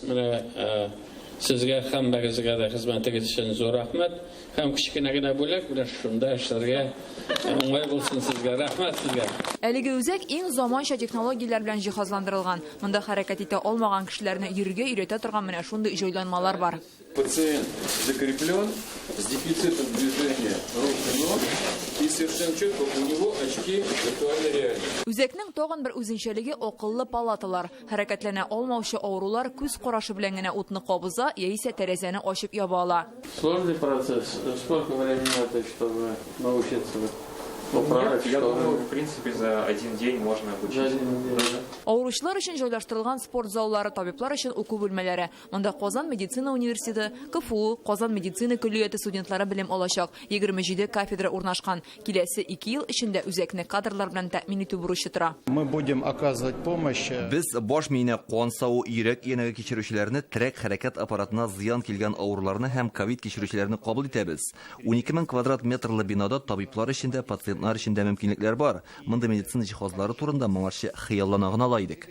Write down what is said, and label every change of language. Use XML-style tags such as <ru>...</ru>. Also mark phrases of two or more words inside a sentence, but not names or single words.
<tt>Менә сезгә һәммәгезгә дә хезмәтегез өчен зур рәхмәт. Һәм кичкенә генә бүләк белән шунда эшләргә уңай булсын сезгә. Рәхмәт сезгә. Әлеге үзәк иң заманча технологияләр белән җиһазландырылган. Монда хәрәкәт итә алмаган кешеләрне йөрергә өйрәтә торган менә шундый җайланмалар бар.</tt> <ru>Пациент закреплен с дефицитом движения рук и ног, и совершенно четко у него очки виртуальной реальности.</ru> <tt>Үзәкнең тагын бер үзенчәлеге акыллы палаталар. Хәрәкәтләнә алмаучы авырулар күз карашы белән генә утны кабыза яисә тәрәзәне ачып яба ала.</tt> <ru>Сложный процесс. Сколько времени надо, чтобы научиться? Я думаю, в принципе, за один день можно обучить.</ru> <tt>Авыручылар өчен җайлаштырылган спорт заллары, табиблар өчен уку бүлмәләре. Монда Казан медицина университеты, КФУ, Казан медицина коллегияте студентлары белем алачак. 27 кафедра урнашкан. Киләсе 2 ел эчендә үзәкне кадрлар белән тәэмин итү бурычы тора.</tt> <ru>Мы будем оказывать помощь.</ru> <tt>Без баш миенә кан саву, йөрәк янәге кичерүчеләрне, терәк хәрәкәт аппаратына зыян килгән авыруларны һәм ковид кичерүчеләрне кабул итәбез. 12 000 квадрат метрлы бинада табиблар өчен дә, пациентлар өчен дә мөмкинлекләр бар. Монда медицина җиһазлары турында моңарчы хыяллана гына ала идек.</tt>